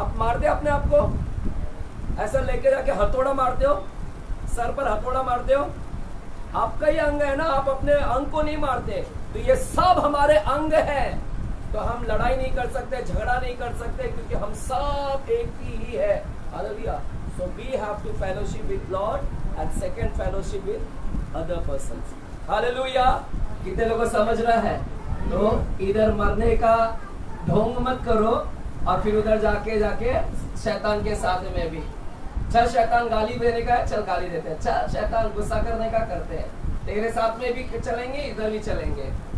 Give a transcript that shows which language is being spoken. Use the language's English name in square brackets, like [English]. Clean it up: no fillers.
[Hindi] आप मारते अपने आप को, ऐसा लेके जाके हथौड़ा मारते हो, सर पर हथौड़ा मारते हो, आपका ही अंग है ना, आप अपने अंग को नहीं मारते। तो ये सब हमारे अंग हैं, तो हम लड़ाई नहीं कर सकते, झगड़ा नहीं कर सकते, क्योंकि हम सब एक ही है। Hallelujah. [English] So we have to fellowship with Lord and second fellowship with other persons. [Hindi] Hallelujah. कितने लोगों समझ रहा है? तो इधर मरने का ढोंग मत करो और फिर उधर जाके शैतान के साथ में भी। चल शैतान गाली देने का है, चल गाली देते हैं। चल शैतान गुस्सा करने का करते हैं, तेरे साथ में भी चलेंगे, इधर भी चलेंगे।